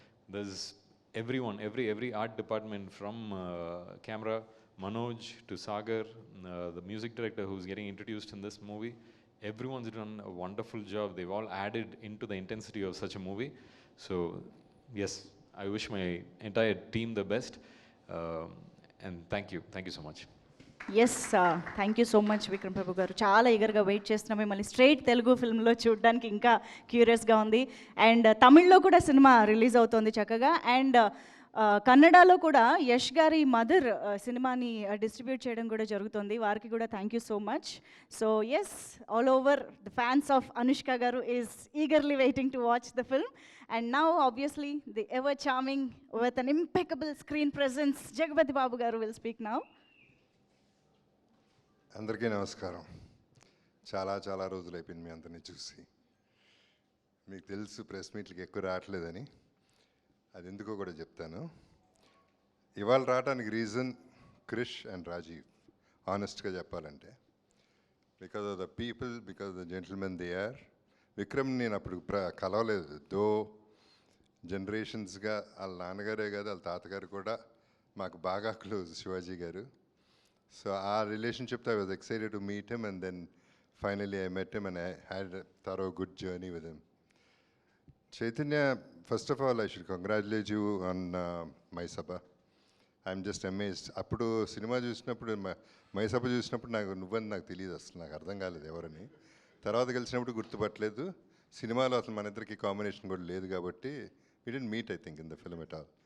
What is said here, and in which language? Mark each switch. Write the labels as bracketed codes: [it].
[en] There's everyone, every art department from camera, Manoj to Sagar, the music director who's getting introduced in this movie. Everyone's done a wonderful job. They've all added into the intensity of such a movie. So yes, I wish my entire team the best, and thank you so much. Yes thank you so much Vikram Prabhu garu. [te] చాలా ఈగర్గా wait చేస్తున్నాం మిమ్మల్ని straight Telugu ఫిల్మ్లో చూడడానికి, ఇంకా క్యూరియస్గా ఉంది. And తమిళ్లో కూడా cinema release అవుతోంది చక్కగా. అండ్ కన్నడలో కూడా యష్ గారి మదర్ సినిమాని డిస్ట్రిబ్యూట్ చేయడం కూడా జరుగుతుంది. వారికి కూడా [en] Thank you so much. So yes, all over the fans of Anushka garu is eagerly waiting to watch the film. And now, obviously, the ever-charming, with an impeccable screen presence, Jagapati Babu garu will speak now. [te] అందరికీ నమస్కారం. చాలా రోజులు అయిపోయింది మీ అందరినీ చూసి. మీకు తెలుసు ప్రెస్ మీట్లకి ఎక్కువ రావట్లేదని, అది ఎందుకో కూడా చెప్తాను. ఇవాళ రావడానికి రీజన్ క్రిష్ అండ్ రాజీవ్, ఆనెస్ట్గా చెప్పాలంటే. [en] Because of the people, because the gentlemen they are. [te] Vikram నేను అప్పుడు కలవలేదు, దో జనరేషన్స్గా వాళ్ళ నాన్నగారే కాదు వాళ్ళ తాతగారు కూడా మాకు బాగా క్లోజ్, శివాజీ గారు. [en] So ఆ రిలేషన్షిప్తో I was excited to meet him, and then finally I met him and I had thorough good journey with him. Chaitanya, first of all I should congratulate you on Mayasabha. I'm just amazed. [te] అప్పుడు cinema చూసినప్పుడు, మైసభ చూసినప్పుడు నువ్వని నాకు తెలియదు, అసలు నాకు అర్థం కాలేదు ఎవరని. తర్వాత కలిసినప్పుడు గుర్తుపట్టలేదు. సినిమాలో అసలు మన ఇద్దరికి కాంబినేషన్ కూడా లేదు కాబట్టి [en] we didn't meet, I think, in the film at all.